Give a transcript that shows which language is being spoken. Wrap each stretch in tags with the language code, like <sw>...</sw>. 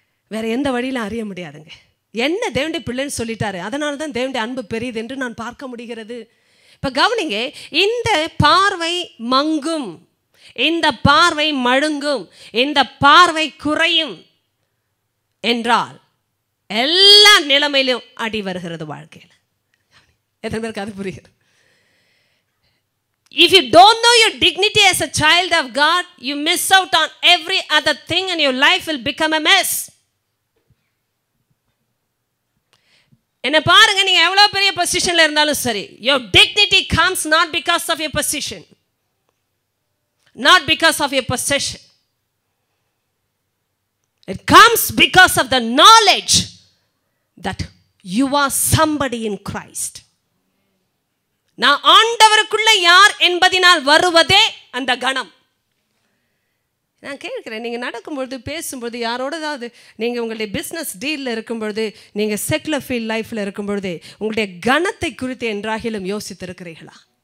<ta>வேற எந்த வழியிலும் அறிய முடியாதுங்க. என்ன தேவனுடைய பிள்ளைன்னு சொல்லிட்டாரு, அதனால தான் தேவனுடைய அன்பு பெரியது என்று நான் பார்க்க முடிகிறது. இப்ப கவனிங்க, இந்த பார்வை மங்கும், இந்த பார்வை மழுங்கும், இந்த பார்வை குறையும் என்றால் எல்லா நிலைமையிலும் அடி வருகிறது வாழ்க்கையில். எத்தனை பேருக்கு அது புரியுது?</ta> <en>If you don't know your dignity as a child of God, you miss out on every other thing and your life will become a mess.</en> <ta>என்ன பாருங்க, நீங்க எவ்வளவு பெரிய பொசிஷன்ல இருந்தாலும் சரி,</ta> <en>your dignity comes not because of your position, not because of your possession. It comes because of the knowledge that you are somebody in Christ.</en> <ta>நான் ஆண்டவருக்குள்ள யார் என்பதினால் வருவதே அந்த கணம். நான் கேட்கிறேன், நீங்கள் நடக்கும்பொழுது பேசும்பொழுது யாரோடதாவது நீங்கள் உங்களுடைய பிஸ்னஸ் டீலில் இருக்கும்பொழுது, நீங்கள் செக்குலர் ஃபீல்ட் லைஃப்பில் இருக்கும்பொழுது உங்களுடைய கணத்தை குறித்து என்றாகிலும் யோசித்திருக்கிறீர்களா?</ta>